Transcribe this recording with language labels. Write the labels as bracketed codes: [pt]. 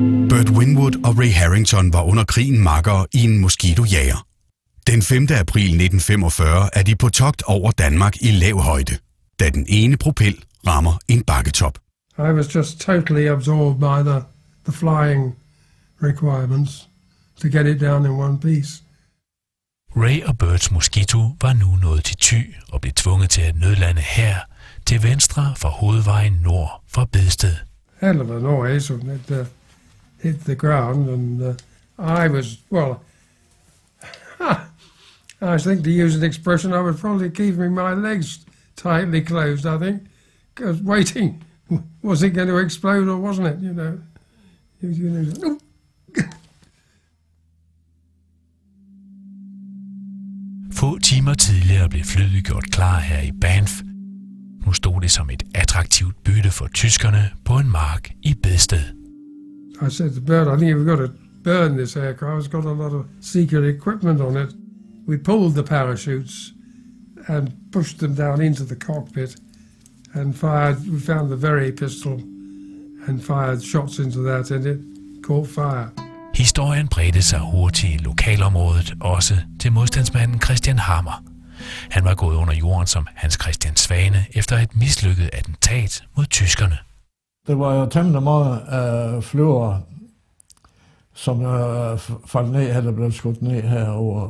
[da] Burt Winwood og Ray Harrington var under krigen makkere i en moskitojager. Den 5. april 1945 er de på togt over Danmark i lav højde, da den ene propel rammer en bakketop. [en] I was just totally absorbed by the flying requirements to get it down in one piece. [da] Ray og Burts Mosquito var nu nået til Thy og blev tvunget til at nødlande her til venstre for hovedvejen nord for Bedsted. [en] Hell of a noise when it hit the ground, and I was, well, I think to use an expression, I was probably keeping my legs tightly closed, I think, because waiting, was it going to explode or wasn't it, you know? [da] Få timer tidligere blev flyet gjort klar her i Banff. Nu stod det som et attraktivt bytte for tyskerne på en mark i Bedsted. [en] I said to Bert, I think we've got to burn this aircraft. It's got a lot of secret equipment on it. We pulled the parachutes and pushed them down into the cockpit and fired. We found the very pistol and fired shots into that, and it caught fire. [da] Historien bredte sig hurtigt i lokalområdet, også til modstandsmanden Christian Hammer. Han var gået under jorden som Hans Christian Svane efter et mislykket attentat mod tyskerne. Det var jo temmelig mange flyvere, som faldt ned, eller blev skudt ned herover.